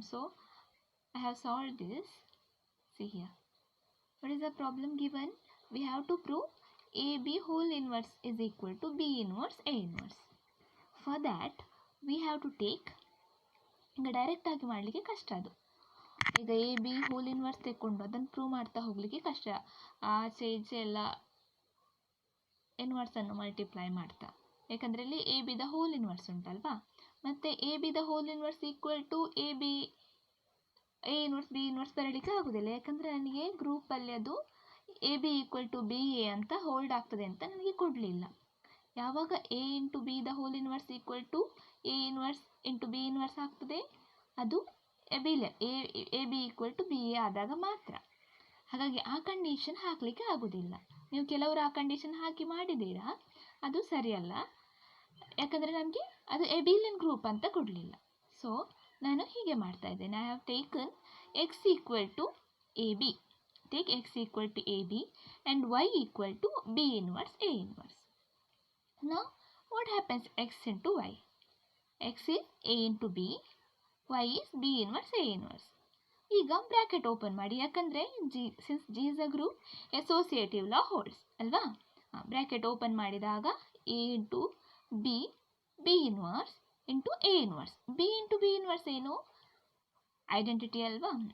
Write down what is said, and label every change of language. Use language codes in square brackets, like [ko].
[en] So I have solved this. See here, what is the problem given? We have to prove AB whole inverse is equal to B inverse A inverse. For that we have to take, [kn] ಈಗ direct ಆಗಿ ಮಾಡಲಿಕ್ಕೆ ಕಷ್ಟ. ಅದು ಈಗ A B hole inverse ತೆಕ್ಕೊಂಡು ಅದನ್ನು prove ಮಾಡ್ತಾ ಹೋಗಲಿಕ್ಕೆ ಕಷ್ಟ. ಆಚೆ ಈಚೆ ಎಲ್ಲ ಇನ್ವರ್ಸನ್ನು ಮಲ್ಟಿಪ್ಲೈ ಮಾಡ್ತಾ, ಯಾಕಂದರೆ ಇಲ್ಲಿ ಎ ಬಿದ ಹೋಲ್ ಇನ್ವರ್ಸ್ ಉಂಟಲ್ವಾ. ಮತ್ತು A ಬಿದ hole inverse equal to A inverse B inverse ಬರಲಿಕ್ಕೆ ಆಗೋದಿಲ್ಲ, ಯಾಕಂದರೆ ನನಗೆ ಗ್ರೂಪಲ್ಲಿ ಅದು A B equal to B A ಅಂತ ಹೋಲ್ಡ್ ಆಗ್ತದೆ ಅಂತ ನನಗೆ ಕೊಡಲಿಲ್ಲ. ಯಾವಾಗ A into B the whole inverse equal to A inverse into B inverse ಆಗ್ತದೆ, ಅದು A B equal to B A ಆದಾಗ ಮಾತ್ರ. ಹಾಗಾಗಿ ಆ ಕಂಡೀಷನ್ ಹಾಕಲಿಕ್ಕೆ ಆಗೋದಿಲ್ಲ. ನೀವು ಕೆಲವರು ಆ ಕಂಡೀಷನ್ ಹಾಕಿ ಮಾಡಿದ್ದೀರಾ, ಅದು ಸರಿಯಲ್ಲ, ಯಾಕಂದರೆ ನನಗೆ ಅದು ಎಬಿಲಿಯನ್ ಗ್ರೂಪ್ ಅಂತ ಕೊಡಲಿಲ್ಲ. [en] so [kn] ನಾನು ಹೀಗೆ ಮಾಡ್ತಾ ಇದ್ದೇನೆ. [en] I have taken x equal to a b, take x equal to a b and y equal to b inverse a inverse. Now what happens x into y? X is a into b, y is b inverse a inverse. [kn] ಈಗ bracket open ಮಾಡಿ, ಯಾಕಂದರೆ [en] Since G is a group associative law holds ಅಲ್ವಾ. [kn] Bracket open ಮಾಡಿದಾಗ a into B, B inverse into A inverse. B into B inverse ಏನು? Identity ಅಲ್ವಾ.